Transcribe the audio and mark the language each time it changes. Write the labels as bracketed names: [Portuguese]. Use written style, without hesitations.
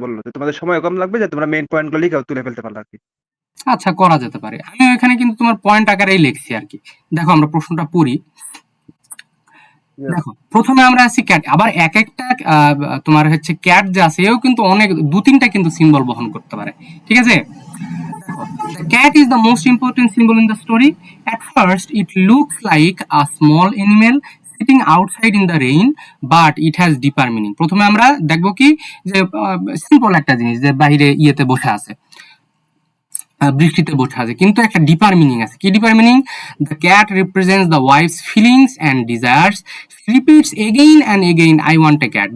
[Bangla] বললো যে তোমাদের সময় কম লাগবে, যে তোমরা মেইন পয়েন্ট গুলো লিখে তুলে ফেলতে পারলো আর কি। আচ্ছা করা যেতে পারে, আমি এখানে কিন্তু তোমার পয়েন্ট আকারেই লিখছি আর কি। দেখো আমরা প্রশ্নটা পড়ি। [English] Yes. [Bangla] দেখো প্রথমে আমরা আছি ক্যাট, আবার এক একটা তোমার হচ্ছে ক্যাট যে আছে এও কিন্তু অনেক দু তিনটা কিন্তু সিম্বল বহন করতে পারে, ঠিক আছে? [English] The cat is the most important symbol in the story. At first, it looks like a small animal sitting outside in the rain, but it has deeper meaning. [Bangla] প্রথমে আমরা দেখবো কি যে সিম্পল একটা জিনিস যে বাইরে ইয়েতে বসে আছে, বৃষ্টিতে বসে আছে, কিন্তু একটা ডিপার মিনিং আছে। কি deeper meaning? [English] The cat represents the wife's feelings and desires, repeats again and again, I want a cat.